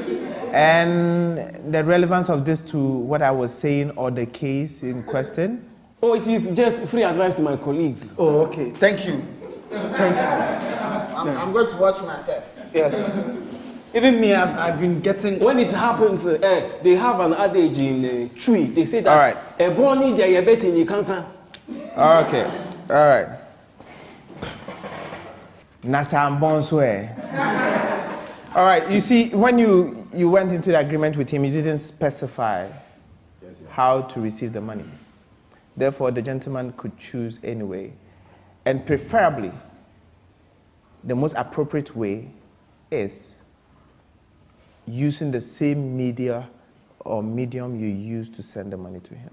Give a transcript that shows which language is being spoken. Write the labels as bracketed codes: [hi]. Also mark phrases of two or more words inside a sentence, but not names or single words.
[en] And the relevance of this to what I was saying or the case in question? Oh, it is just free advice to my colleagues. Oh, okay. Thank you. Thank you. I'm going to watch myself. Yes. Even me, I've been getting. When it happens, they have an adage in Tree. They say that. All right. A boni jayabeti ni kankan. Okay. All right. Nasambonswe. All right. You see, when you went into the agreement with him, you didn't specify how to receive the money. Therefore, the gentleman could choose anyway, and preferably, the most appropriate way is using the same media or medium you use to send the money to him.